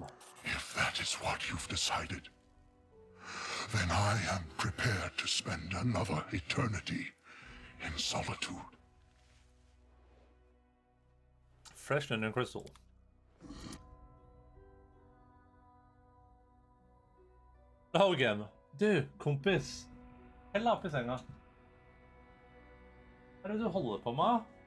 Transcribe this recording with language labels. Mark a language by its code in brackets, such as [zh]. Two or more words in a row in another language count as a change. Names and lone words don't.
[en] If that is what you've decided, then I am prepared to spend another eternity in solitude. Fresh and in crystal. Oh, again. [no] Du, kompis. Hell opp I senga. Hva er det du holder på med?